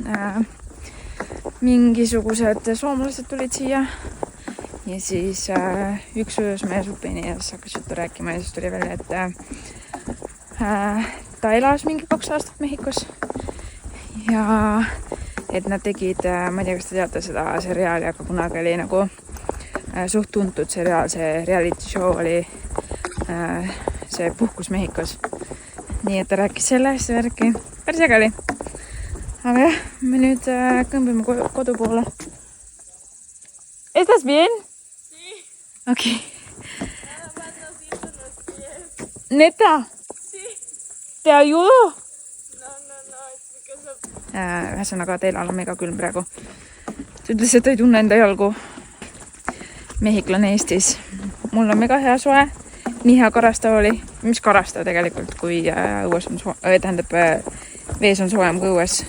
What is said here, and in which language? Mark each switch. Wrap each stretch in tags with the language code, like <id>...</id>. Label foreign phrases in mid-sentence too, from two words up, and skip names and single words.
<et>Mingisugused soomlased tulid siia ja siis üks ujus meie supini ja siis hakkas juttu rääkima ja siis tuli välja, et ta elas mingi 2 aastat Mehhikos ja et nad tegid, ma ei tea, kas te teate seda seriaali, aga kunagi oli nagu suht tuntud seriaal, see</et> <en>reality show</en> <et>oli see Puhkus Mehhikos. Nii et ta rääkis sellest värki. Päris äge oli. Aga jah, me nüüd kõmbime kodu poole.</et> <es>¿Estás bien? Sí. Ok. ¿Neta? Sí. ¿Te ayudo?</es> <et>Ühesõnaga Teelal on mega külm praegu. Ta ütles, et ei tunne enda jalgu. Mehhiklane Eestis. Mul on mega hea soe. Nii hea karastav oli. Mis karastav tegelikult, kui õues on vees on soojem kui õues.</et>